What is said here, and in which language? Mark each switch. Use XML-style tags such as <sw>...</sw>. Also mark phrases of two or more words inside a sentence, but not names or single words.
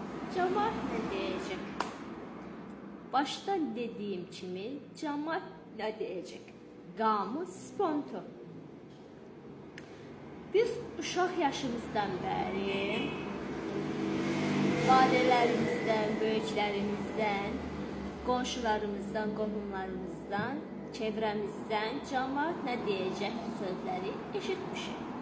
<tr>Cemaat ne diyecek? Başta dediğim kimi cemaat ne diyecek?</tr> <az>Qamı spontan. Biz uşaq yaşımızdan bəri validələrimizdən, böyüklərimizdən, qonşularımızdan, qohumlarımızdan, çevrəmizdən cemaat nə deyəcək sözləri eşitmişik.</az>